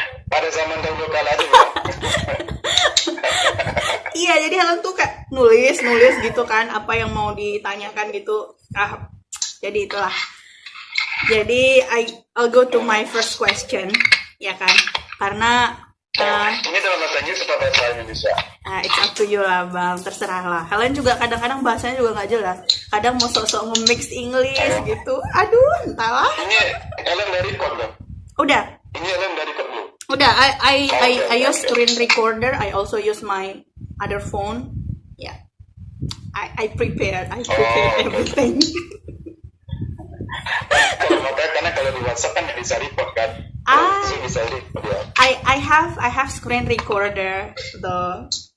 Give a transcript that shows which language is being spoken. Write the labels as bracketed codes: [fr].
[id] Pada zaman dahulu kala aja ya. iya, jadi Helen tuh kayak nulis gitu kan, apa yang mau ditanyakan gitu. Jadi itulah. Jadi [en] I'll go to my first question, [id] ya kan? Karena Ini dalam bahasa Inggris atau bahasa Indonesia? [en] it's up to you lah Bang, [id] terserah lah. Helen juga kadang-kadang bahasanya juga nggak jelas. Kadang mau sok-sok nge-mix English gitu. Aduh, entahlah. Ini Ellen dari record loh. Udah. Ini Ellen dari record loh. Udah, [en] I use screen recorder. I also use my other phone. Yeah, I prepared everything. [id] Karena kalau di WhatsApp kan nggak bisa record kan. Bisa record ya. [en] I have screen recorder though.